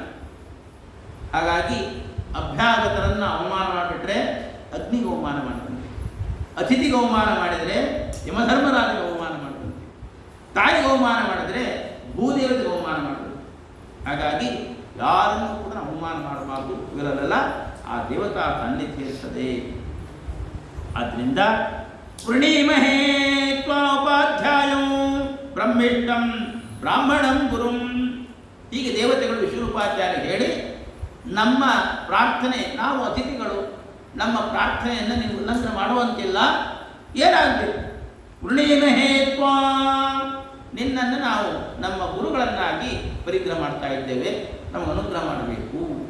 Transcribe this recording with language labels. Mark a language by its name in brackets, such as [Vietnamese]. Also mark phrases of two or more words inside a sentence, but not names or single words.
[Kannada] ಹಾಗಾಗಿ ಅಭ್ಯಾಗತರನ್ನು ಅವಮಾನ ಮಾಡಿಬಿಟ್ರೆ ಅಗ್ನಿಗೆ ಅವಮಾನ ಮಾಡ್ತಾನೆ, ಅತಿಥಿಗೆ ಅವಮಾನ ಮಾಡಿದರೆ ಯಮಧರ್ಮರಾಜಿಗೆ ಅವಮಾನ ಮಾಡ್ತಾನೆ, ತಾಯಿಗೆ ಅವಮಾನ ಮಾಡಿದರೆ ಭೂದೇವತೆಗೆ ಅವಮಾನ ಮಾಡ್ತಾನೆ. ಹಾಗಾಗಿ ಯಾರನ್ನು ಕೂಡ ಅವಮಾನ ಮಾಡಬಾರ್ದು. ಇವರಲ್ಲೆಲ್ಲ ಆ ದೇವತಾ ಸಾನ್ನಿಧ್ಯ ಇರ್ತದೆ. ಆದ್ದರಿಂದ [Sanskrit] पूर्णिमहे त्वा उपाध्यायं ब्रह्मिष्टं ब्राह्मणं गुरुं [Kannada] ಹೀಗೆ ದೇವತೆಗಳು ವಿಶ್ವರೂಪಾಚಾರ್ಯ ಹೇಳಿ ನಮ್ಮ ಪ್ರಾರ್ಥನೆ, ನಾವು ಅತಿಥಿಗಳು, ನಮ್ಮ ಪ್ರಾರ್ಥನೆಯನ್ನು ನೀವು ಉಲ್ಲಂಘನೆ ಮಾಡುವಂತಿಲ್ಲ, ಏನಾಗಬೇಕು? [Sanskrit] वृणीमहे त्वा, [Kannada] ನಿನ್ನನ್ನು ನಾವು ನಮ್ಮ ಗುರುಗಳನ್ನಾಗಿ ಪರಿಗ್ರಹ ಮಾಡ್ತಾ ಇದ್ದೇವೆ, ನಮಗೆ ಅನುಗ್ರಹ ಮಾಡಬೇಕು.